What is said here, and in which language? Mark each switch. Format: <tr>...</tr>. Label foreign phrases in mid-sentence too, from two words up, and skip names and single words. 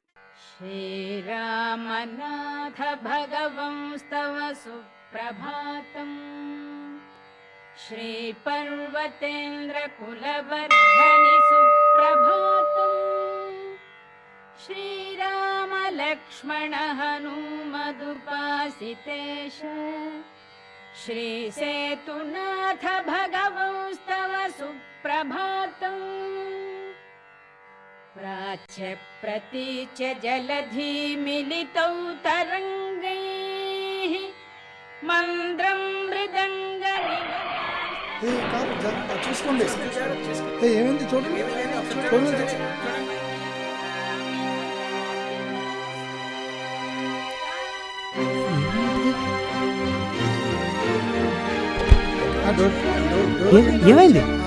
<sa>శ్రీరామనాథ భగవంస్తవ సుప్రభాతం శ్రీ పర్వతేంద్ర కులవర్ధని సుప్రభాతం శ్రీరామ లక్ష్మణ హనుమదుపాసితేష శ్రీ సేతునాథ భగవంస్తవ సుప్రభాతం प्राच्य प्रतीच्य जलधि मिलितौ तरंगैः मंद्रं मृदंग</sa> <te>చూసుకోండి. ఏమైంది చూడండి. ఏమైంది?</te>